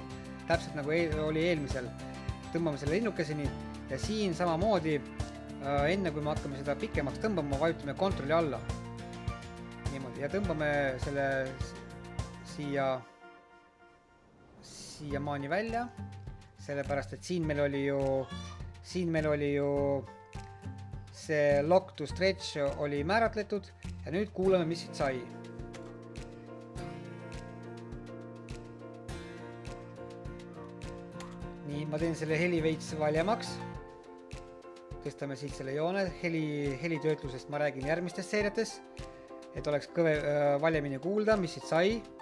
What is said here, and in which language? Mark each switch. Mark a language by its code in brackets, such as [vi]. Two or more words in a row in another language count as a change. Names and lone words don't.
[et] Täpselt nagu oli eelmisel. Tõmbame selle linnukeseni ja siin samamoodi enne kui me hakkame seda pikemaks tõmbama, vajutame kontrolli alla. Niimoodi. Ja tõmbame selle siia maani välja, sellepärast, et siin meil oli ju see [en] lock to stretch [et] oli määratletud ja nüüd kuulame, mis siit sai. Nii, ma teen selle heli veits valjemaks. Tõstame siit selle joone, helitöötlusest ma räägin järgmistes seeriates, et oleks valjemini kuulda, mis siit sai.